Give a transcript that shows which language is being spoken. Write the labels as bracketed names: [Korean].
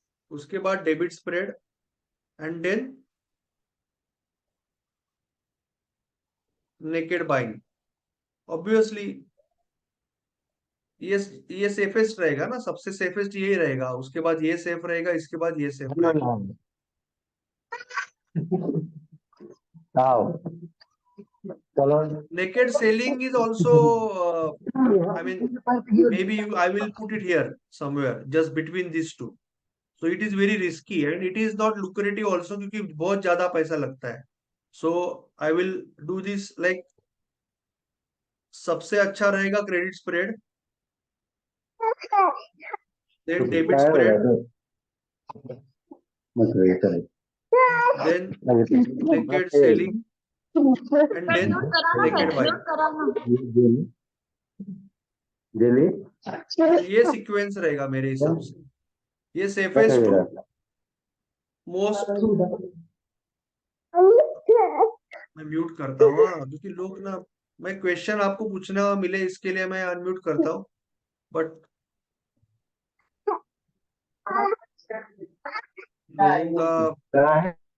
[Hindi] उसके बाद [English] Debit spread and then naked buying. [Hindi] Obviously ये सेफेस्ट रहेगा ना, सबसे सेफेस्ट यही रहेगा। उसके बाद ये सेफ रहेगा, इसके बाद ये सेफ रहेगा। [English] Naked selling is also, I mean, maybe I will put it here somewhere, just between these two. So it is very risky and it is not lucrative also, [Hindi] क्योंकि बहुत ज्यादा पैसा लगता है। [English] So I will do this like, [Hindi] सबसे अच्छा रहेगा [English] Credit spread, then debit spread, then naked selling, and then naked buying। [Hindi] ये सीक्वेंस रहेगा मेरे हिसाब से। ये [English] Safest to most. [Hindi] मैं म्यूट करता हूँ, क्योंकि लोग ना, मैं क्वेश्चन आपको पूछना मिले इसके लिए मैं अनम्यूट करता हूँ, बट लोगों का